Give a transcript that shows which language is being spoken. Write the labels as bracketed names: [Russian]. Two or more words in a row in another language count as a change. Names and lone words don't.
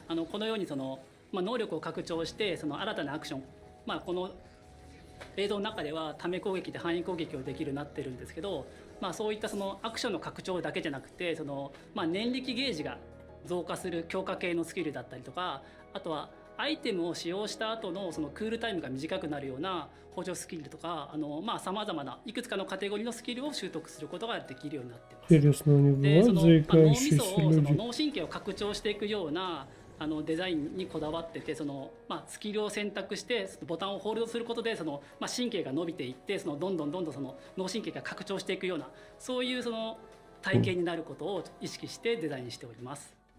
[Japanese] このように能力を拡張して新たなアクション、この映像の中ではため攻撃で範囲攻撃をできるようになってるんですけど、そういったアクションの拡張だけじゃなくて念力ゲージが増加する強化系のスキルだったりとか、あとはアイテムを使用した後のそのクールタイムが短くなるような補助スキルとか、さまざまないくつかのカテゴリーのスキルを習得することができるようになってます。 [Russian] Интересно, у него [Japanese] で、そ [Russian] бывают [Japanese] の脳み [Russian] заикающиеся [Japanese] そをその [Russian] люди? [Japanese] 脳神経を拡張していくようなデザインにこだわってて、そのスキルを選択してボタンをホールドすることでその神経が伸びていって、そのどんどんその脳神経が拡張していくような、そういうその体験になることを意識してデザインしております。